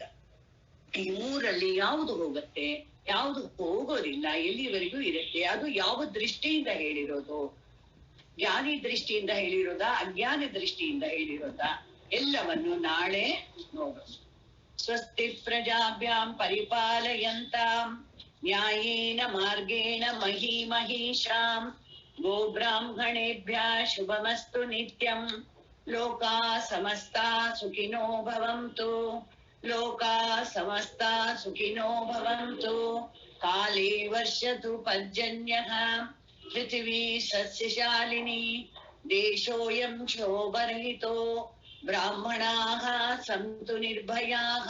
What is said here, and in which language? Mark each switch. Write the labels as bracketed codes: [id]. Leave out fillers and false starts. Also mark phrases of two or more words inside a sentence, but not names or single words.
[kn] ಈ ಮೂರಲ್ಲಿ ಯಾವುದು ಹೋಗತ್ತೆ, ಯಾವುದು ಹೋಗೋದಿಲ್ಲ, ಎಲ್ಲಿವರೆಗೂ ಇರುತ್ತೆ, ಅದು ಯಾವ ದೃಷ್ಟಿಯಿಂದ ಹೇಳಿರೋದು? ಜ್ಞಾನಿ ದೃಷ್ಟಿಯಿಂದ ಹೇಳಿರೋದಾ, ಅಜ್ಞಾನ ದೃಷ್ಟಿಯಿಂದ ಹೇಳಿರೋದಾ? ಎಲ್ಲವನ್ನು ನಾಳೆ ನೋಡೋಣ. [sa] ಸ್ವಸ್ತಿ ಪ್ರಜಾಭ್ಯಾಂ ಪರಿಪಾಲಯಂತಾಂ ನ್ಯಾಯೇನ ಮಾರ್ಗೇಣ ಮಹೀಮಹೀಷಾಂ ಗೋಬ್ರಾಹ್ಮಣೇಭ್ಯಃ ಶುಭಮಸ್ತು ನಿತ್ಯಂ. ಲೋಕಾ ಸಮಸ್ತಾ ಸುಖಿನೋ ಭವಂತು, ಲೋಕಾ ಸಮಸ್ತಾ ಸುಖಿನೋ ಭವಂತು. ಕಾಲೇ ವರ್ಷತು ಪರ್ಜನ್ಯಃ, ಪೃಥಿವೀ ಸಸ್ಯಶಾಲಿನಿ, ದೇಶೋಯಂ ಕ್ಷೋಭರಹಿತೋ, ಬ್ರಾಹ್ಮಣಾಃ ಸಂತು ನಿರ್ಭಯಾಃ.